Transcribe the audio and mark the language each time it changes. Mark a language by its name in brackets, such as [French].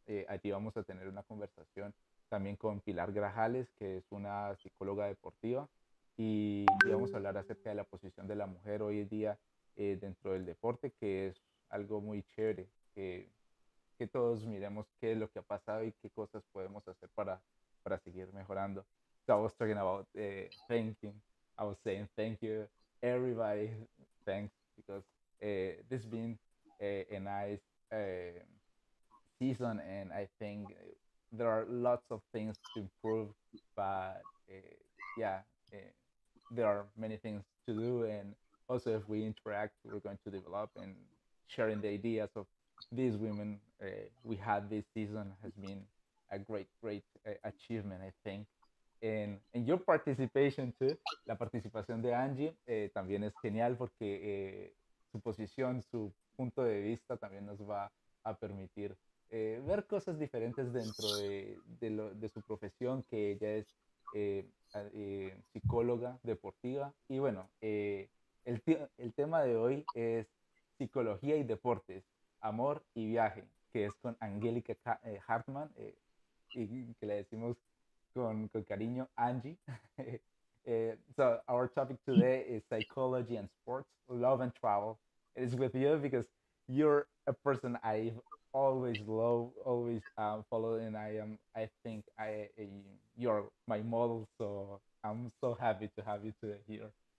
[Spanish] Allí vamos a tener una conversación también con Pilar Grajales, que es una psicóloga deportiva, y vamos a hablar acerca de la posición de la mujer hoy en día dentro del deporte, que es algo muy chévere, que todos miremos qué es lo que ha pasado y qué cosas podemos hacer para seguir mejorando. [English] So I was talking about thanking. I was saying thank you, everybody. Thanks because this has been a nice uh, season, and I think there are lots of things to improve. But yeah, uh, there are many things to do, and also if we interact, we're going to develop and sharing the ideas of these women we had this season has been a great achievement, I think. [Spanish] En [English] your participation too, [Spanish] la participación de Angie también es genial porque su posición, su punto de vista también nos va a permitir ver cosas diferentes dentro de su profesión, que ella es psicóloga deportiva. Y bueno, el tema de hoy es psicología y deportes, amor y viaje, que es con Angélica Hartmann, y que le decimos con cariño Angie. [English] So our topic today is psychology and sports, love and travel. It is with you because you're a person I've always loved, always followed, and I think you're my model. So I'm so happy to have you today here.